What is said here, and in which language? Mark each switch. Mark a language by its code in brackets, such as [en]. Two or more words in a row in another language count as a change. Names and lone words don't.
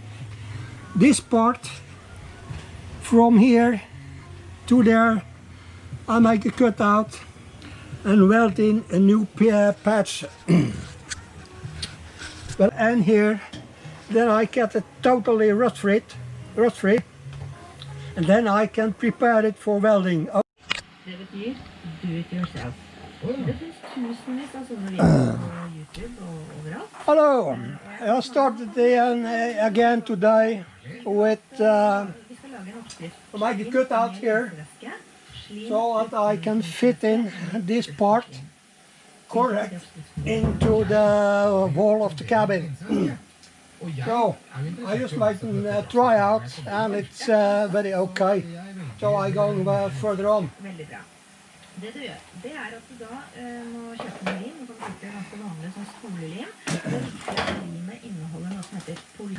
[en] This part from here to there I make a cutout and weld in a new patch. Well, and here then I get it totally rust free, and then I can prepare it for welding. [no] Det betyr [en] do it yourself. [no] Det finns tusenvis av sånne videoer på YouTube og overalt. [en] Hello, I started again today with make a cutout here, so that I can fit in this part correct into the wall of the cabin. So I just like to try out, and it's very okay. So I go further on. [no] Veldig bra. Det du gjør, det at du da må kjøpe med lim. Du kan bruke ganske vanlig sånn skolelim. Det er viktig at limet inneholder noe som heter poly.